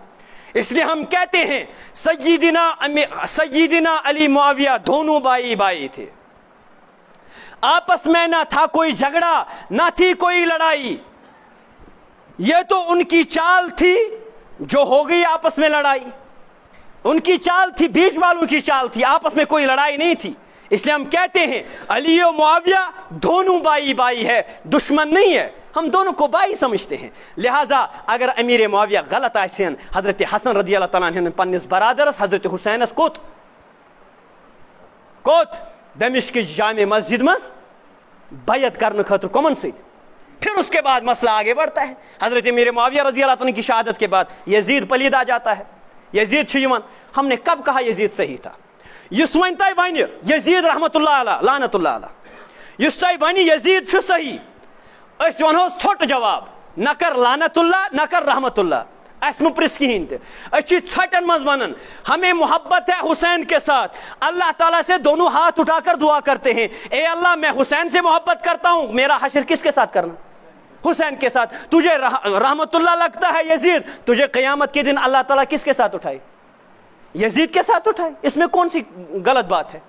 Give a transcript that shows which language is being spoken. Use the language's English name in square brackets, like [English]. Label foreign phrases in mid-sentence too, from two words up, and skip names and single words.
[Hindi] इसलिए हम कहते हैं सय्यिदना अली मुआविया दोनों भाई भाई थे, आपस में ना था कोई झगड़ा ना थी कोई लड़ाई, यह तो उनकी चाल थी जो हो गई आपस में लड़ाई, उनकी चाल थी, बीच वालों की चाल थी, आपस में कोई लड़ाई नहीं थी। इसलिए हम कहते हैं अली और मुआविया दोनों भाई भाई है, दुश्मन नहीं है, हम दोनों को भाई समझते हैं। [Kashmiri] लिहाजा अगर अमीर मुआविया गलत आसन हजरत हसन [Arabic] رضي الله تعالى عنه [Kashmiri] पन्निस बरादरस हजरत हुसैनस कोत दमिश्क जामे मस्जिद मज बैयत करने खतर कमन से, [Hindi] फिर उसके बाद मसला आगे बढ़ता है। हजरत अमीर मुआविया [Arabic] رضي الله تعالى [Hindi] की शहादत के बाद यजीद पलीद आ जाता है, यजीद छुयमन, हमने कब कहा यजीद सही था? [Kashmiri] युस वन तय वन यजीद [Arabic] رحمة الله عليه لعنة الله عليه, [Kashmiri] युस तय वन यजीद छु सही, अस वनो छोट जवाब, न कर लानतुल्लाह न कर रहमतुल्लाह, अस मु प्रिस कहीं ते अच्छी छोटन मज वनन [Hindi] हमें मोहब्बत है हुसैन के साथ, अल्लाह ताला से दोनों हाथ उठाकर दुआ करते हैं, ए अल्लाह मैं हुसैन से मोहब्बत करता हूं, मेरा हशर किसके साथ करना? हुसैन के साथ। तुझे रहमतुल्लाह लगता है यजीद, तुझे क़यामत के दिन अल्लाह ताला किसके साथ उठाए? यजीद के साथ उठाए, इसमें कौन सी गलत बात है?